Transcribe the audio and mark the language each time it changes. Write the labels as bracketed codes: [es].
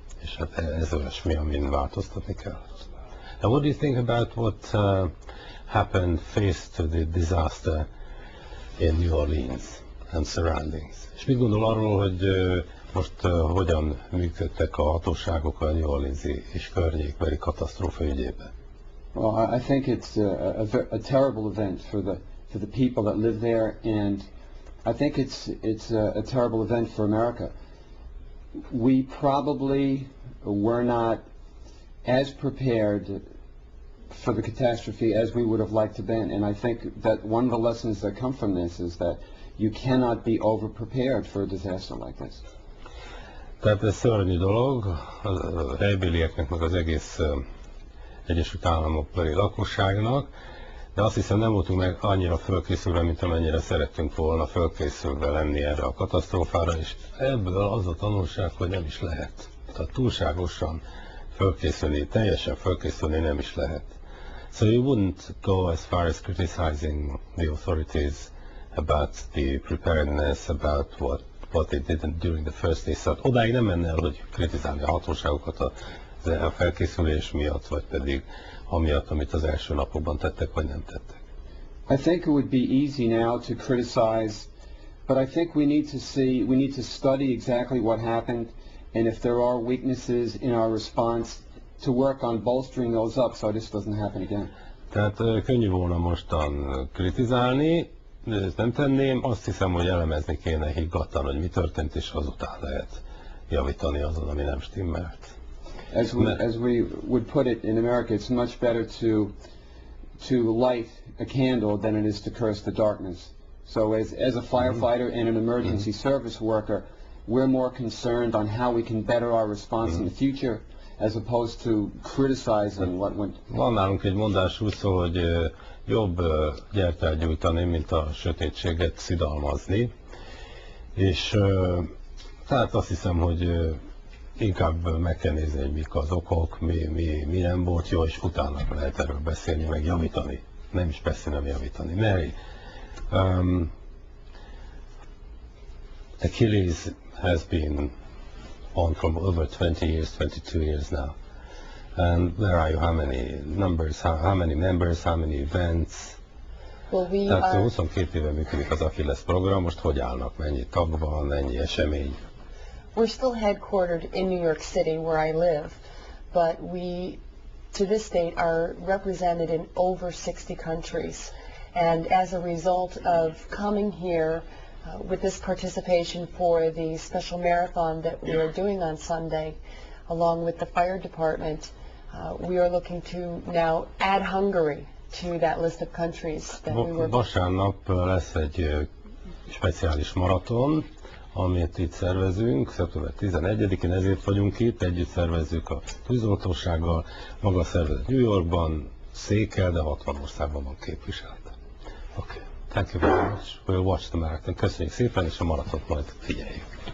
[hu] És hát ez olyasmi, amin változtatni kell. [en] Now, what do you think about what happened faced to the disaster in New Orleans and surroundings? [hu] És mit gondol arról, hogy most hogyan működtek a hatóságok a New Orleans-i és környékbeli katasztrófa ügyében? [en] Well, I think it's a terrible event for the people that live there, and I think it's a terrible event for America. We probably were not as prepared for the catastrophe as we would have liked to been, and I think that one of the lessons that come from this is that you cannot be over-prepared for a disaster like this. [hu] Tehát ez szörnyű dolog, a helybélieknek, meg az egész Egyesült Államokbeli lakosságnak, de azt hiszem nem voltunk meg annyira fölkészülve, mint amennyire szerettünk volna fölkészülve lenni erre a katasztrófára, és ebből az a tanulság, hogy nem is lehet. Tehát túlságosan fölkészülni, teljesen fölkészülni nem is lehet. [en] So you wouldn't go as far as criticizing the authorities about the preparedness, about what they did during the first days. [hu] Szóval odáig nem menne el, hogy kritizálni a hatóságokat a felkészülés miatt, vagy pedig amiatt, amit az első napokban tettek, vagy nem tettek? [en] I think it would be easy now to criticize, but I think we need to study exactly what happened, and if there are weaknesses in our response, to work on bolstering those up so this doesn't happen again. [hu] Tehát könnyű volna mostan kritizálni, de ezt nem tenném, azt hiszem, hogy elemezni kéne higgadtan, hogy mi történt, és azután lehet javítani azon, ami nem stimmelt. [en] As we would put it in America, it's much better to light a candle than it is to curse the darkness. So as a firefighter and an emergency service worker, we're more concerned on how we can better our response in the future, as opposed to criticizing what went. [hu] Van nálunk egy mondás úgy szól, hogy jobb gyertyát gyújtani, mint a sötétséget szidalmazni. És tehát azt hiszem, hogy inkább meg kell nézni, hogy mik az okok, mi nem volt jó, és utána lehet erről beszélni, meg javítani. Nem is beszélni, nem javítani. [en] Mary, Achilles has been on from over 20 years, 22 years now. And where are you? How many numbers? How many members? How many events? Well, we [hu] Tehát [en] are, [hu] 22 éve működik az Achilles program, most hogy állnak? Mennyi tag van, mennyi esemény? [en] we're still headquartered in New York City, where I live, but we, to this date, are represented in over 60 countries. And as a result of coming here with this participation for the special marathon that we are doing on Sunday, along with the fire department, we are looking to now add Hungary to that list of countries that we were. [hu] Vasárnap lesz egy speciális maraton, amit itt szervezünk, szeptember 11-én, ezért vagyunk itt, együtt szervezzük a tűzoltósággal, maga a szervezet New Yorkban, székel, de 60 országban van képviselve. [en] Okay. Thank you very much. We'll watch the marathon. [hu] Köszönjük szépen, és a maratont majd figyeljük.